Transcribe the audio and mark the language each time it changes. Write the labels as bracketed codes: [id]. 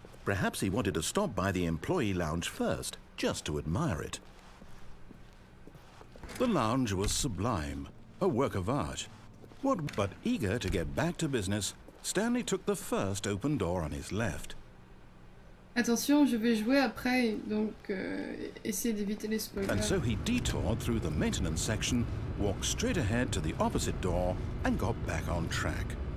[en] Perhaps he wanted to stop by the employee lounge first, just to admire it. The lounge was sublime, a work of art. But eager to get back to business, Stanley took the first open door on his left. [fr] Attention, je vais jouer après, donc essayez d'éviter les spoilers. [en] And so he detoured through the maintenance section, walked straight ahead to the opposite door, and got back on track.